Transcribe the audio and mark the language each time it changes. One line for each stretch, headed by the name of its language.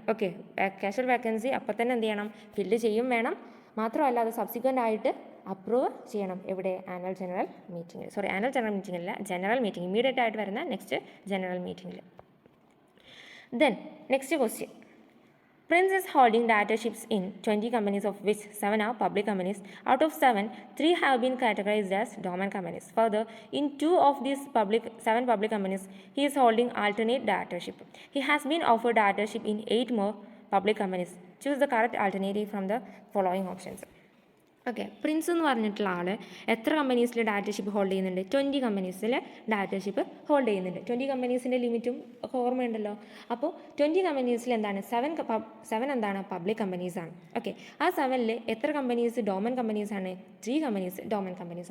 Malayalam: Okay, casual vacancy അപ്പം തന്നെ എന്ത് ചെയ്യണം? ഫില്ല് ചെയ്യും വേണം. മാത്രമല്ല അത് സബ്സിക്വൻ്റ് ആയിട്ട് അപ്രൂവ് ചെയ്യണം. എവിടെ? ആനുവൽ ജനറൽ മീറ്റിംഗിൽ. Annual general മീറ്റിംഗില്ല, general meeting, immediate ആയിട്ട് വരുന്ന നെക്സ്റ്റ് ജനറൽ മീറ്റിംഗിൽ.
English: Then next question, Prince is holding directorships in 20 companies, of which 7 are public companies. Out of 7, 3 have been categorized as dormant companies. Further, in 2 of these 7 public companies, he is holding alternate directorship. He has been offered directorship in 8 more public companies. Choose the correct alternative from the following options.
Malayalam: Okay, Prince എന്ന് പറഞ്ഞിട്ടുള്ള ആൾ എത്ര കമ്പനീസിൽ directorship hold ചെയ്യുന്നുണ്ട്? 20 കമ്പനീസിൽ directorship hold ചെയ്യുന്നുണ്ട്. 20 കമ്പനീസിൻ്റെ ലിമിറ്റും ഒക്കെ ഓർമ്മയുണ്ടല്ലോ. അപ്പോൾ 20 കമ്പനീസിൽ എന്താണ് 7 എന്താണ് പബ്ലിക് കമ്പനീസാണ്. ഓക്കെ, ആ 7ൽ എത്ര companies Doman കമ്പനീസാണ്? 3 companies Doman companies.